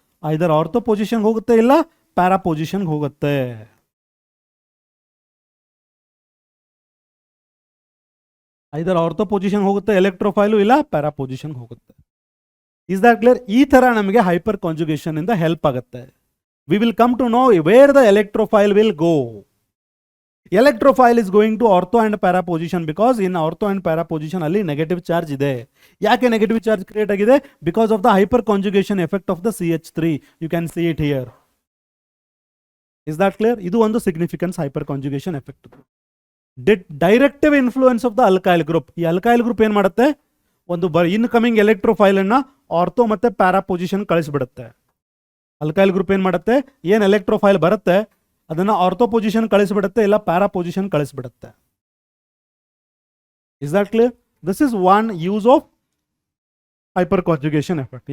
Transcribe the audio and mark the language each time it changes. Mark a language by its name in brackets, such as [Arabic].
[Kannada] ಐದರ್ ortho ಪೊಸಿಷನ್ಗೆ ಹೋಗುತ್ತೆ, ಇಲ್ಲ para ಪೊಸಿಷನ್ಗೆ ಹೋಗುತ್ತೆ. ಐದರ್ ಆರ್ಥೋ ಪೊಸಿಷನ್ ಹೋಗುತ್ತೆ ಎಲೆಕ್ಟ್ರೋಫೈಲು, ಇಲ್ಲ ಪ್ಯಾರಾ ಪೊಸಿಷನ್ಗೆ ಹೋಗುತ್ತೆ. [English] Is that clear? [Kannada] ಈ ಥರ ನಮಗೆ ಹೈಪರ್ ಕಾಂಜುಗೇಷನ್ ಇಂದ ಹೆಲ್ಪ್ ಆಗುತ್ತೆ. [English] We will come to know where the electrophile will go. Electrophile is going to ortho and para position because in ortho and para position [Kannada] ಅಲ್ಲಿ negative charge ಇದೆ. ಯಾಕೆ negative charge create ಆಗಿದೆ? [English] Because of the hyperconjugation effect of the CH3. You can see it here. Is that clear? [Kannada] ಇದು ಒಂದು [English] significance hyperconjugation effect. Directive influence of the alkyl group. [Kannada] ಈ alkyl group ಏನು ಮಾಡುತ್ತೆ? ಒಂದು incoming ಎಲೆಕ್ಟ್ರೋಫೈಲ್ ಅನ್ನ ortho ಮತ್ತೆ para position ಕಳಿಸ್ಬಿಡುತ್ತೆ. Alkyl group ಏನು ಮಾಡುತ್ತೆ? ಏನು ಎಲೆಕ್ಟ್ರೋಫೈಲ್ ಬರುತ್ತೆ ಅದನ್ನು ಆರ್ಥೋ ಪೊಸಿಷನ್ ಕಳಿಸ್ಬಿಡುತ್ತೆ, ಇಲ್ಲ para position ಕಳಿಸ್ಬಿಡುತ್ತೆ. [English] Is that clear? This is one use of hyper conjugation effect.